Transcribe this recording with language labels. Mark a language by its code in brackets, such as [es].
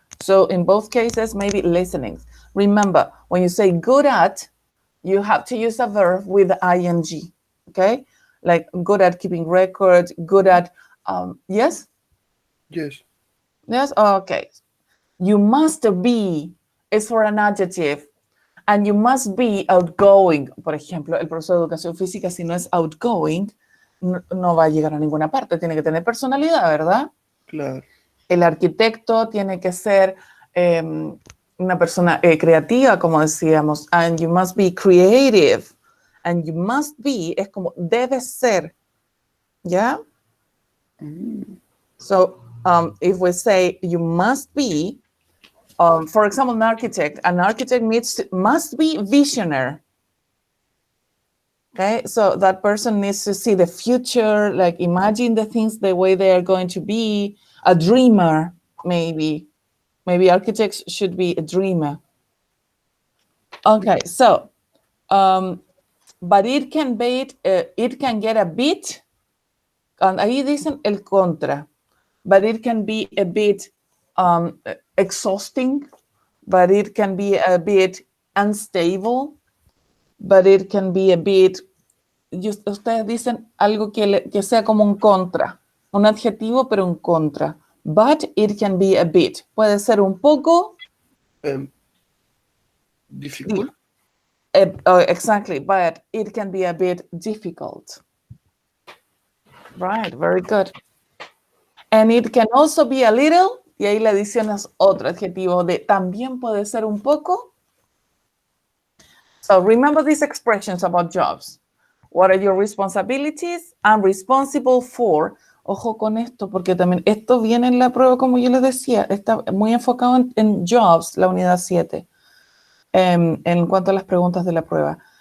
[en] So in both cases, maybe listening. Remember, when you say good at, you have to use a verb with ing, okay? Like good at keeping records, good at, yes? Yes. Yes, okay. You must be is for an adjective, and you must be outgoing. [es] Por ejemplo, el profesor de educación física, si no es outgoing, no va a llegar a ninguna parte. Tiene que tener personalidad, ¿verdad? Claro. El arquitecto tiene que ser una persona creativa, como decíamos, [en] and you must be [es] creative, and you must be es como debe ser, ¿ya? [en] So if we say you must be, for example, an architect must be visionary. Okay, so that person needs to see the future, like imagine the things the way they are going to be. A dreamer, maybe. Maybe architects should be a dreamer. Okay, so, but it can get a bit, [es] ahí dicen el contra, [en] but it can be a bit exhausting, but it can be a bit unstable, but it can be a bit, [es] ustedes dicen algo que sea como un contra, [en] un adjetivo pero un contra. But it can be a bit. [es] Puede ser un poco [en] Difficult. Exactly, but it can be a bit difficult. Right, very good. And it can also be a little, [es] y ahí le adicionas otro adjetivo de también puede ser un poco. [en] So remember these expressions about jobs. What are your responsibilities? I'm responsible for. [es] Ojo con esto, porque también esto viene en la prueba, como yo les decía, está muy enfocado en jobs, la unidad 7, en cuanto a las preguntas de la prueba.